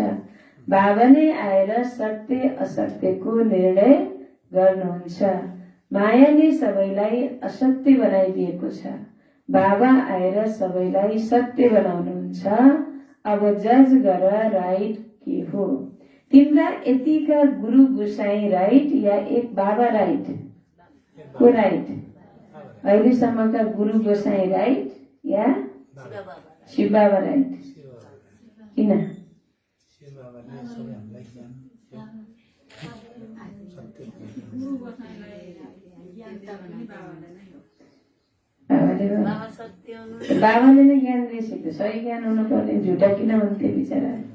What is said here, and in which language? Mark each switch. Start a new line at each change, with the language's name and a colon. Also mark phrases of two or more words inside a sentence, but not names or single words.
Nepali: बाबा नै आएर सत्य असत्यको निर्णय गर्नुहुन्छ। मायाले सबैलाई असत्य बनाइदिएको छ, बाबा आएर सबैलाई सत्य बनाउनुहुन्छ। अब जज गर राइट के हो? तिम्रा यतिका गुरु गुसाई राइट या एक बाबा राइट? को राइट? अहिलेसम्मका गुरु गोसाई राइट या शिव बाबा राइट? किन? बाबाले नै ज्ञान दिएछ, सही ज्ञान हुनु पर्ने, झुटा किन हुन्थ्यो बिचरा?